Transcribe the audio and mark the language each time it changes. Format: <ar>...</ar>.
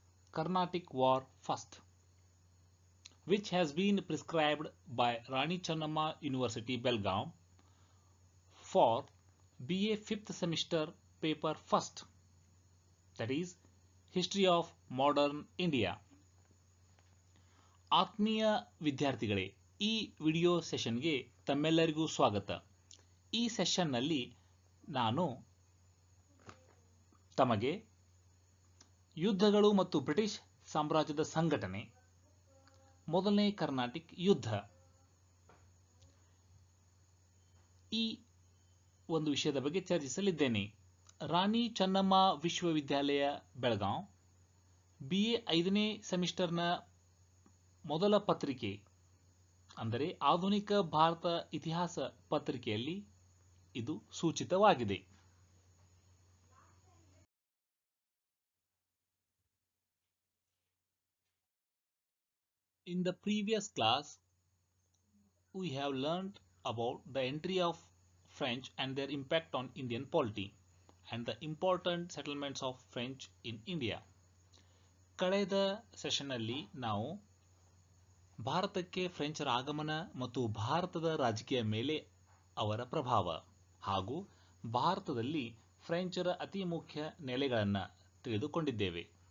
<en>Carnatic War first, which has been prescribed by Rani Channamma University, Belgaum for BA 5th semester paper first, that is History of Modern India.</en> <kn>ಆತ್ಮೀಯ ವಿದ್ಯಾರ್ಥಿಗಳೇ, ಈ video ಸೆಷನ್ಗೆ ತಮ್ಮೆಲ್ಲರಿಗೂ ಸ್ವಾಗತ. ಈ ಸೆಷನ್ನಲ್ಲಿ ನಾನು ತಮಗೆ ಯುದ್ಧಗಳು ಮತ್ತು ಬ್ರಿಟಿಷ್ ಸಾಮ್ರಾಜ್ಯದ ಸಂಘಟನೆ, ಮೊದಲನೇ ಕರ್ನಾಟಿಕ್ ಯುದ್ಧ, ಈ ಒಂದು ವಿಷಯದ ಬಗ್ಗೆ ಚರ್ಚಿಸಲಿದ್ದೇನೆ. ರಾಣಿ ಚೆನ್ನಮ್ಮ ವಿಶ್ವವಿದ್ಯಾಲಯ ಬೆಳಗಾಂ BA 5ನೇ ಸೆಮಿಸ್ಟರ್ನ ಮೊದಲ ಪತ್ರಿಕೆ ಅಂದರೆ ಆಧುನಿಕ ಭಾರತ ಇತಿಹಾಸ ಪತ್ರಿಕೆಯಲ್ಲಿ ಇದು ಸೂಚಿತವಾಗಿದೆ.</kn> <en>In the previous class, we have learned about the entry of French and their impact on Indian polity and the important settlements of French in India.</en> <kn>ಕಳೆದ ಸೆಷನ್ನಲ್ಲಿ ನಾವು ಭಾರತಕ್ಕೆ ಫ್ರೆಂಚರ ಆಗಮನ ಮತ್ತು ಭಾರತದ ರಾಜಕೀಯ ಮೇಲೆ ಅವರ ಪ್ರಭಾವ ಹಾಗೂ ಭಾರತದಲ್ಲಿ ಫ್ರೆಂಚರ ಅತಿ ಮುಖ್ಯ ನೆಲೆಗಳನ್ನು ತಿಳಿದುಕೊಂಡಿದ್ದೇವೆ.</kn>